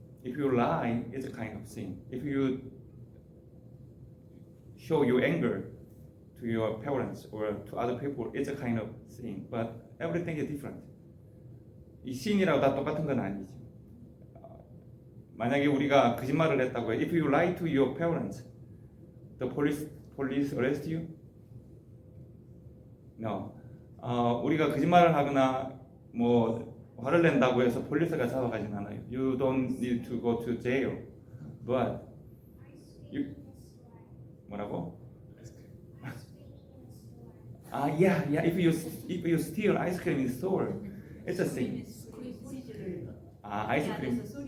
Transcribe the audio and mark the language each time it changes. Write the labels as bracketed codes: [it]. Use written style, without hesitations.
[en] If you lie, it's a kind of sin. If you show your anger to your parents or to other people, it's a kind of sin. But everything is different. [ko] 이 sin이라고 다 똑같은 건 아니죠. 만약에 우리가 거짓말을 했다고 해, [en] if you lie to your parents, the police arrest you? No. [ko] 우리가 거짓말을 하거나 뭐 화를 낸다고 해서 폴리스가 잡아가진 않아요. [en] You don't need to go to jail. But you [ko] 뭐라고? [en] Yeah. If you steal ice cream in store, it's a sin. ice cream.